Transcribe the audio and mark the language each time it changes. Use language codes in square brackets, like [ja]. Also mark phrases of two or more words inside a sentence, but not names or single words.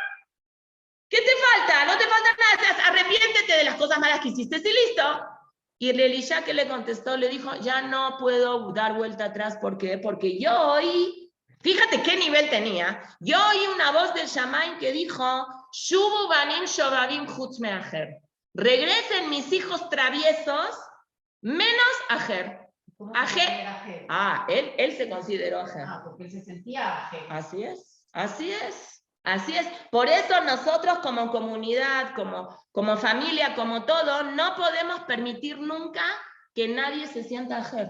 [es] ¿Qué te falta? No te falta nada, arrepiéntete de las cosas malas que hiciste, y listo. Y el Elisha que le contestó, le dijo, ya no puedo dar vuelta atrás, ¿por qué? Porque yo oí, fíjate qué nivel tenía, yo oí una voz del Shamaim que dijo, [he] שובו בנים שובבים חוץ מאחר, [es] regresen mis hijos traviesos, menos Ajer. Ajer. Él se consideró Ajer. Porque él se sentía Ajer. Así es. Así es, por eso nosotros como comunidad, como familia, como todo, no podemos permitir nunca que nadie se sienta Ajer.